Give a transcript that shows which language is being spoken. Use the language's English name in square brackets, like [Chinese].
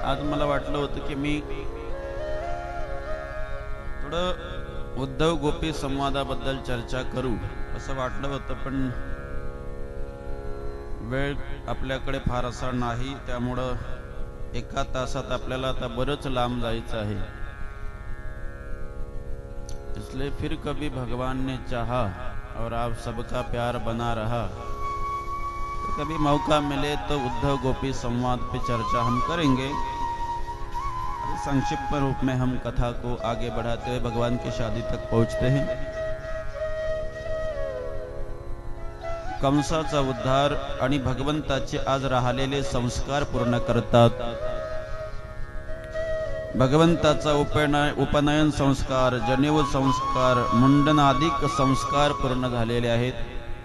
[Marathi] आज मला वाटलं होतं की मी थोडं उद्धव गोपी संवादाबद्दल चर्चा करू असं वाटलं होतं, पण वेळ आपल्याकडे फार असा नाही, त्यामुळं 1 तासात आपल्याला आता बरंच लांब जायचं आहे। [Hindi] इसलिए फिर कभी भगवान ने चाहा और आप सबका प्यार बना रहा तो कभी मौका मिले तो उद्धव गोपी संवाद पे चर्चा हम करेंगे। संक्षिप्त रूप में हम कथा को आगे बढ़ाते हुए भगवान की शादी तक पहुंचते हैं। [Marathi] कंसाचा उद्धार आणि भगवंताचे आज राहिलेले संस्कार पूर्ण करतात। भगवंताचा उपनयन संस्कार, जनेऊ संस्कार, मुंडनादिक संस्कार पूर्ण झालेले आहेत।